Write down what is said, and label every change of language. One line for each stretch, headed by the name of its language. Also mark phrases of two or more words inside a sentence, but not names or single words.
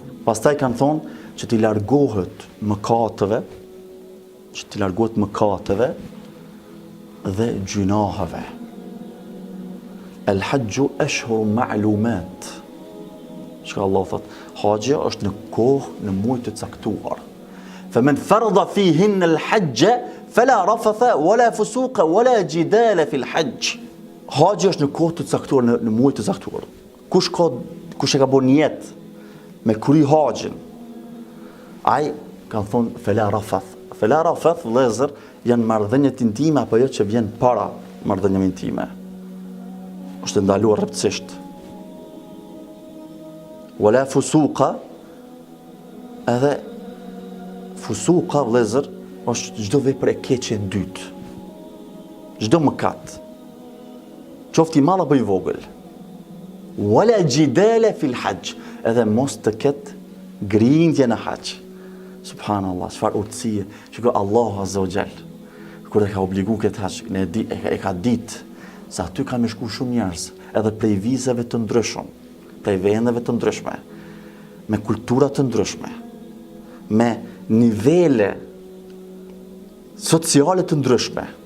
Albanian: Pastaj kanë thonë që t'i largohet mëkateve, dhe gjunaheve.
Arabic: الحج أشهر معلومات.
Albanian: Çka Allah thot, haxhi është në kohë, në muaj të caktuar.
Arabic: فمن فرض فيهن الحج فلا رفث ولا فسوق ولا جدال في الحج.
Albanian: Haxhi është në kohë të caktuar, në muaj të caktuar. Kush e ka bën jetë me kry haxhin, ai kanë thonë
Arabic: فلا رفث. فلا رفث
Albanian: vëllezër janë marrëdhëniet intime apo jo që vjen para marrëdhënieve intime. Është ndaluar rreptësisht.
Arabic: ولا فسوق,
Albanian: edhe fusuqa vëllezër është çdo vepër e keqe e dytë. Çdo mëkat. Qoftë I madh apo I vogël.
Arabic: ولا جدال في الحج,
Albanian: edhe mos të ketë grindje në hax. Subhanallah, çfarë urtësie. Shikoj Allahu
Arabic: عز وجل.
Albanian: Kur e ka obliguar këtë hax, e ka ditë se aty kanë me shku shumë njerëz, edhe prej vizave të ndryshme, prej vendeve të ndryshme, me kultura të ndryshme, me nivele sociale të ndryshme.